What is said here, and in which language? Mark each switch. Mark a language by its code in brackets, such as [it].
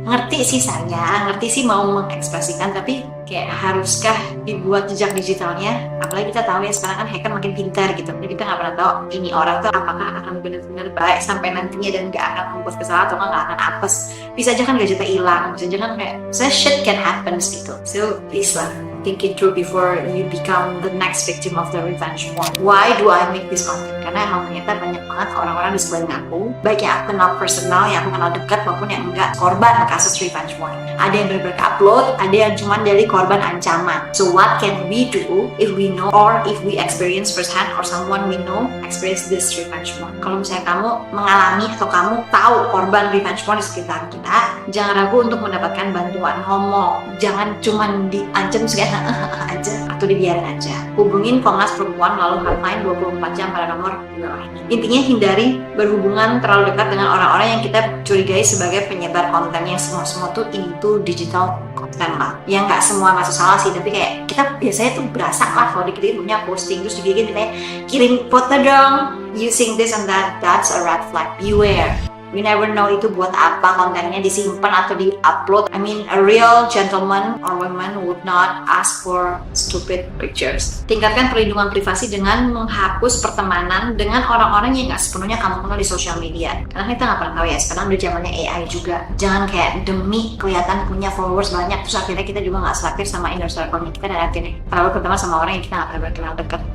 [id] Ngerti sih saya, ngerti sih mau mengekspresikan, tapi kayak haruskah dibuat jejak digitalnya? Apalagi kita tahu ya sekarang kan hacker makin pintar gitu, jadi kita nggak pernah tahu ini orang tuh apakah akan benar-benar baik sampai nantinya dan nggak akan membuat kesalahan atau nggak akan apes. Bisa aja kan gadgetnya hilang, bisa aja kan kayak [en] shit can happen [id] gitu. [en] So please lah, think it through before you become the next victim of the revenge porn. Why do I make this content? [id] Karena emang ternyata banyak banget orang-orang di sekeliling aku, baik yang aku kenal personal, yang aku kenal dekat maupun yang enggak, korban kasus revenge porn. Ada yang benar-benar upload, ada yang cuma dari korban ancaman. [en] So what can we do if we know or if we experience firsthand or someone we know experience this revenge porn? [id] Kalau misalnya kamu mengalami atau kamu tahu korban revenge porn di sekitar kita, jangan ragu untuk mendapatkan bantuan homo. Jangan cuma diancam segala aja atau dibiarin aja. Hubungin Komnas Perempuan melalui hotline 24 jam pada nomor Intinya hindari berhubungan terlalu dekat dengan orang-orang yang kita curigai sebagai penyebar konten yang semua tuh into digital konten lah. Yang nggak semua masuk salah sih, tapi kayak kita biasanya tuh berasa lah kalau dikit punya posting terus dibikin kayak kirim foto dong [en] using this and that, that's a red flag. Beware. You never know [id] itu buat apa kontennya disimpan atau di-upload. [en] I mean, a real gentleman or woman would not ask for stupid pictures. [id] Tingkatkan perlindungan privasi dengan menghapus pertemanan dengan orang-orang yang nggak sepenuhnya kamu kenal di sosial media. Karena kita nggak pernah tahu ya, sekarang udah zamannya AI juga. Jangan kayak demi kelihatan punya followers banyak, terus akhirnya kita juga nggak selektif sama inner circle kita, dan akhirnya terlalu berteman sama orang yang kita nggak pernah berkenal dekat.